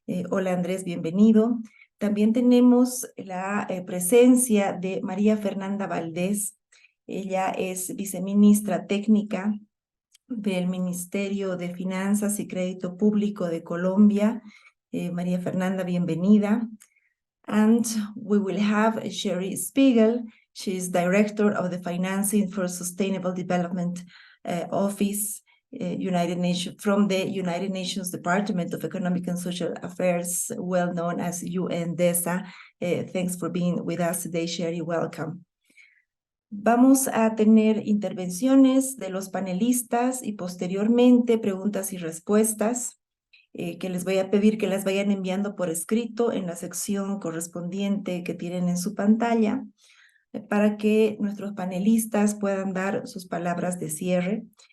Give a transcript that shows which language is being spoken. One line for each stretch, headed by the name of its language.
Spanish: Hola Andrés, bienvenido. También tenemos la presencia de María Fernanda Valdés. Ella es viceministra técnica del Ministerio de Finanzas y Crédito Público de Colombia. María Fernanda, bienvenida.
English: And we will have Sherry Spiegel. She is Director of the Financing for Sustainable Development Office, from the United Nations Department of Economic and Social Affairs, well known as UNDESA. Thanks for being with us today, Sherry. Welcome.
Spanish: Vamos a tener intervenciones de los panelistas y posteriormente preguntas y respuestas que les voy a pedir que las vayan enviando por escrito en la sección correspondiente que tienen en su pantalla para que nuestros panelistas puedan dar sus palabras de cierre.